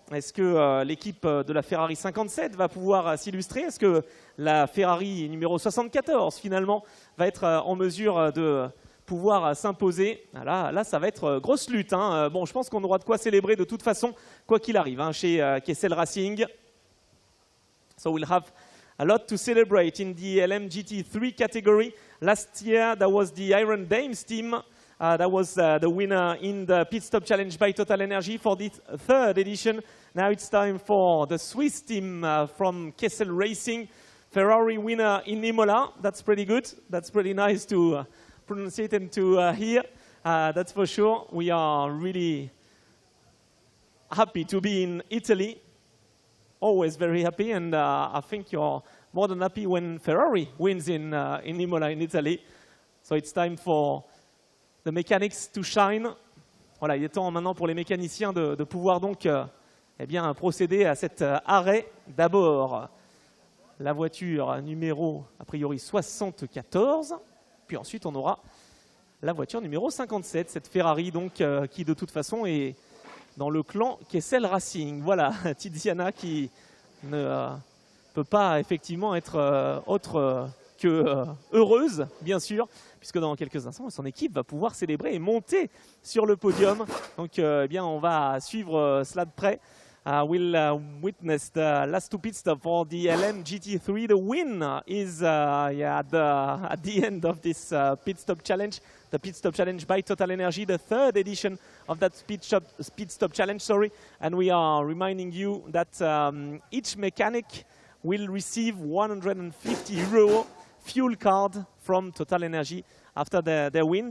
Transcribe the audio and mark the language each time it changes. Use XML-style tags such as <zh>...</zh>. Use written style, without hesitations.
<fr>Est-ce que l'équipe de la Ferrari 57 va pouvoir s'illustrer? Est-ce que la Ferrari numéro 74 finalement va être en mesure de pouvoir s'imposer? Là, ça va être grosse lutte. Hein. Bon, je pense qu'on aura de quoi célébrer de toute façon, quoi qu'il arrive, hein, chez Kessel Racing.</fr> <en>So we'll have a lot to celebrate in the LMGT3 category. Last year, that was the Iron Dames team. That was the winner in the Pit Stop Challenge by TotalEnergies for this 3rd edition. Now it's time for the Swiss team from Kessel Racing. Ferrari winner in Imola. That's pretty good. That's pretty nice to pronounce it and to hear. That's for sure. We are really happy to be in Italy. Always very happy, and I think you're more than happy when Ferrari wins in Imola in Italy. So it's time for the mechanics to shine.</en> <fr>Voilà, il est temps maintenant pour les mécaniciens de pouvoir donc eh bien, procéder à cet arrêt. D'abord, la voiture numéro, a priori, 74. Puis ensuite, on aura la voiture numéro 57, cette Ferrari donc, qui de toute façon est dans le clan Kessel Racing. Voilà, Tiziana qui ne peut pas effectivement être autre que heureuse, bien sûr, puisque dans quelques instants, son équipe va pouvoir célébrer et monter sur le podium. Donc, eh bien, on va suivre cela de près.</fr> <en>We'll witness the last 2 pit stops for the LMGT3. The win is at the end of this pit stop challenge. The pit stop challenge by TotalEnergies, the 3rd edition of that pit stop challenge. Sorry, and we are reminding you that each mechanic will receive 150 euro fuel card from TotalEnergies after their win.</en>